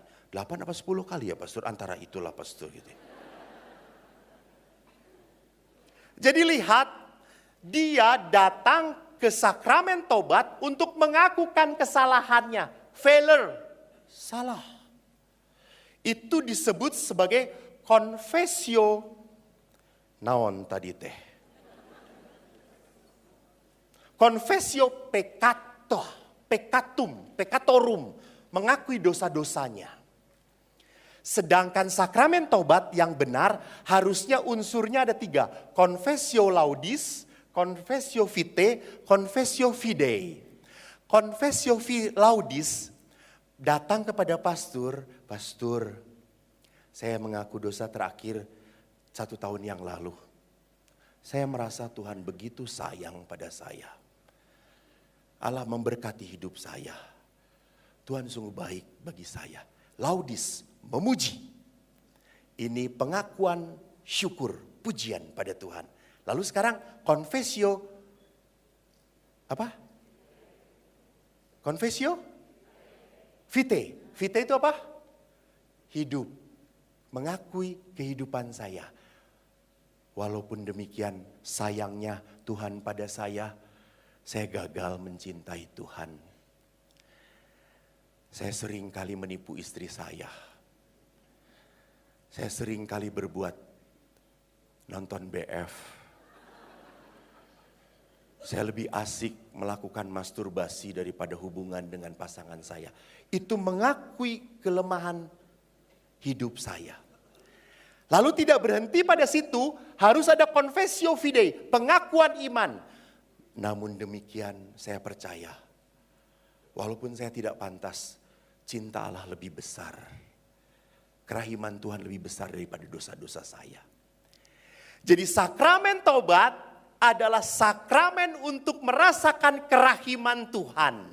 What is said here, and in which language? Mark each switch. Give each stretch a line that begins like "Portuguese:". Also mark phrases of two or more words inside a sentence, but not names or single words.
Indonesian: 8 apa 10 kali ya Pastor, antara itulah Pastor gitu. Jadi lihat, dia datang ke sakramen tobat untuk mengakukan kesalahannya. Failure, salah. Itu disebut sebagai confessio.
Sundanese: Naon tadi teh?
Latin: Confessio peccatorum,
Indonesian: mengakui dosa-dosanya. Sedangkan sakramen tobat yang benar harusnya unsurnya ada 3.
Latin: Confessio laudis, confessio vitae, confessio fidei. Confessio laudis
Indonesian: datang kepada pastor, pastor, saya mengaku dosa terakhir 1 tahun yang lalu. Saya merasa Tuhan begitu sayang pada saya. Allah memberkati hidup saya. Tuhan sungguh baik bagi saya. Laudis, memuji. Ini pengakuan syukur, pujian pada Tuhan. Lalu sekarang confessio apa?
Latin: Confessio vitae.
Indonesian: Vitae itu apa? Hidup. Mengakui kehidupan saya. Walaupun demikian sayangnya Tuhan pada saya gagal mencintai Tuhan. Saya sering kali menipu istri saya. Saya sering kali berbuat nonton BF. Saya lebih asik melakukan masturbasi daripada hubungan dengan pasangan saya. Itu mengakui kelemahan hidup saya. Lalu tidak berhenti pada situ, harus ada
Latin: confessio fidei,
Indonesian: pengakuan iman. Namun demikian saya percaya, walaupun saya tidak pantas, cinta Allah lebih besar. Kerahiman Tuhan lebih besar daripada dosa-dosa saya. Jadi sakramen tobat adalah sakramen untuk merasakan kerahiman Tuhan.